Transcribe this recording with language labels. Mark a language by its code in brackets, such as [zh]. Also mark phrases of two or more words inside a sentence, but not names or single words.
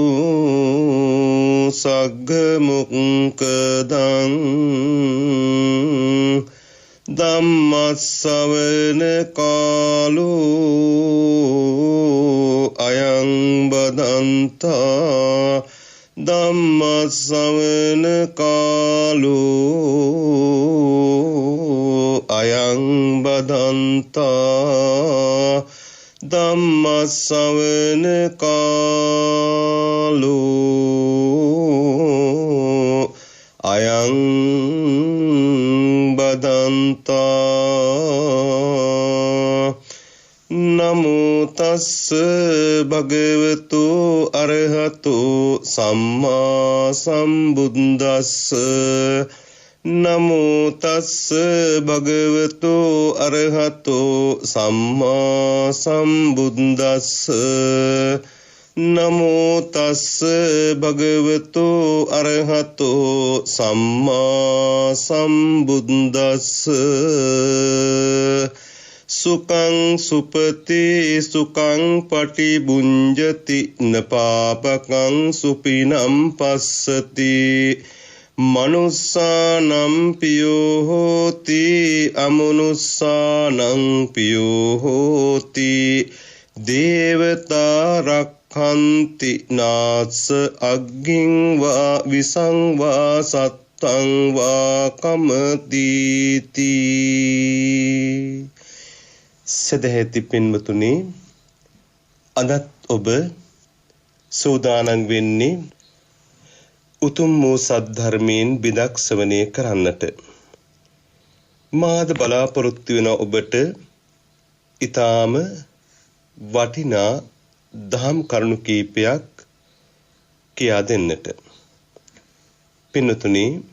[pi] सग्गमुक्कदं धम्मश्रवण कालो अयं बदन्ता धम्मश्रवण कालो अयं बदन्ता धम्मश्रवण कालो अयं बदन्ता नमो तस्स भगवतो अरहतो सम्मा सम्बुद्धस्स नमो तस्स भगवतो अरहतो सम्मा सम्बुद्धस्स नमो तस्स भगवतो अरहतो सम्मा सम्बुद्धस्स सुखं सुपति सुखं पटिभुञ्जति न पापकं सुपिनं पश्यति मनुष्यानं पियो होति अमनुष्यानं पियो होति देवता रक्षन्ति नास अग्निं वा विषं वा सत्तं वा कमतीति [si] සදහැති පින්වතුනි අදත් ඔබ සූදානම් වෙන්නේ උතුම් වූ සද්ධර්මයෙන් බිදක් ශ්‍රවණය කරන්නට මාද බලාපොරොත්තු වෙන ඔබට ඊටාම වටිනා දහම් කරුණු කීපයක් කියා දෙන්නට පින්වතුනි